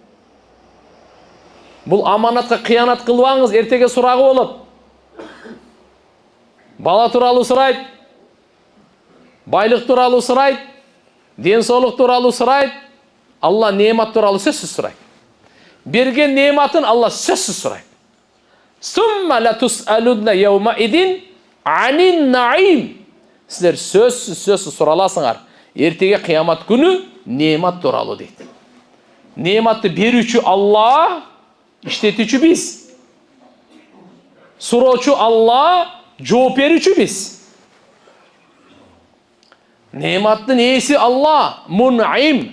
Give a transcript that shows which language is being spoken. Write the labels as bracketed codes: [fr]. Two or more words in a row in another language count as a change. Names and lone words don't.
[ky] Бул аманатка кыянат кылбаңыз, эртеге сурагы болот. Бала тууралуу сурайт, байлык тууралуу сурайт, ден соолук тууралуу сурайт. Алла немат тууралуу сөзсүз сурайт. Берген нематын Алла сөзсүз сурайт. [ar] ثم لتسألن يومئذ عن النعيم. [ky] Силер сөзсүз сураласыңар. Эртеге кыямат күнү немат тууралуу дейт. Нематты берүүчү Алла, иштетүүчү биз. Суроочу Алла, жооп берүүчү биз. Нематтын ээси Алла, мун'им.